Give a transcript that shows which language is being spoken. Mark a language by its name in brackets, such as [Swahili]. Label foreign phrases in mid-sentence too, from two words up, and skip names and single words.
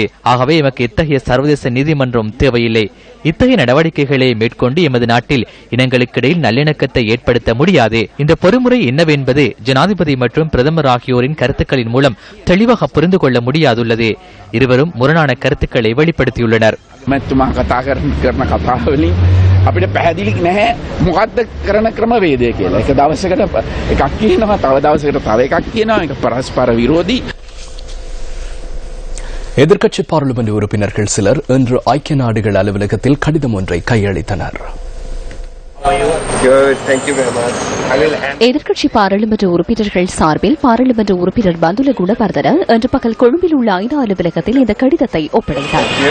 [Tamil] ஆகவே எமக்கு இத்தகைய சர்வதேச நீதிமன்றம் தேவையில்லை. இத்தகைய நடவடிக்கைகளை மேற்கொண்டு எமது நாட்டில் இனங்களுக்கிடையில் நல்லிணக்கத்தை ஏற்படுத்த முடியாது. இந்த பொறிமுறை என்னவென்பது ஜனாதிபதி மற்றும் பிரதமர் ஆகியோரின் கருத்துக்களின் மூலம் தெளிவாக புரிந்து கொள்ள முடியாதுள்ளது. இருவரும் முரணான கருத்துக்களை வெளிப்படுத்தியுள்ளனர். [Sinhala] අපිට පැහැදිලි නැහැ මොකක්ද කරන ක්‍රමවේදය කියලා. එක දවසකට එකක් කියනවා, තව දවසකට තව එකක් කියනවා. ඒක පරස්පර විරෝධී. [Tamil] எதிர்க்கட்சி பாராளுமன்ற உறுப்பினர்கள் சிலர் இன்று ஐக்கிய நாடுகள் அலுவலகத்தில் கடிதம் ஒன்றை கையளித்தனர். எதிர்க்கட்சி பாராளுமன்ற உறுப்பினர்கள் சார்பில் பாராளுமன்ற உறுப்பினர் பந்துல குணவர்தன இன்று பகல் கொழும்பில் உள்ள ஐநா அலுவலகத்தில் இந்த கடிதத்தை ஒப்படைத்தார்.